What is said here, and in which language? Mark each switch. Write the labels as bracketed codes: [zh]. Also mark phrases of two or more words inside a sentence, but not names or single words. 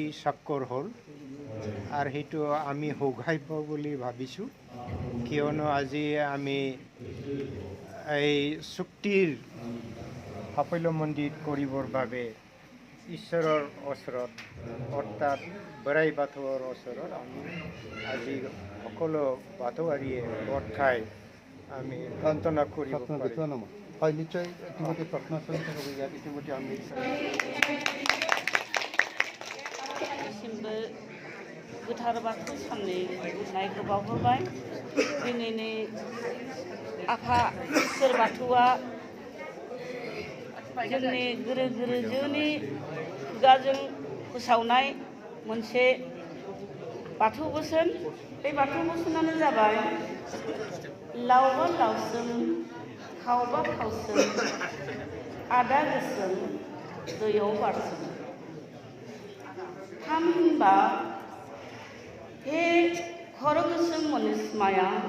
[as] স্বাক্ষৰ হ'ল আৰু সেইটো আমি সৌভাগ্য বুলি ভাবিছোঁ কিয়নো আজি আমি এই চুক্তিৰ সাফল্যমণ্ডিত কৰিবৰ বাবে ঈশ্বৰৰ ওচৰত অৰ্থাৎ বৰাই বাথৌৰ ওচৰত আমি আজি সকলো বাথৌৱাৰীয়ে গোট খাই আমি প্ৰাৰ্থনা কৰিব পাৰিম হয় নিশ্চয় ইতিমধ্যে প্ৰাৰ্থনা চলি থাকিব ইয়াত ইতিমধ্যে আমি [brx] दासिमबो गोथार बाथौ साननि खुंनायखौ बावहरबाय दिनैनि आफा इसोर बाथौआ जोंनि गोरो गोरोजोनि खुगाजों फोसावनाय मोनसे बाथौ बोसोन बे बाथौ बोसोनानो जाबाय लावबा लावसोम खावबा खावसोम आदा गोसोम दैयाव बारसोम थामहिनबा हे खर' गोसोम मनिस्माया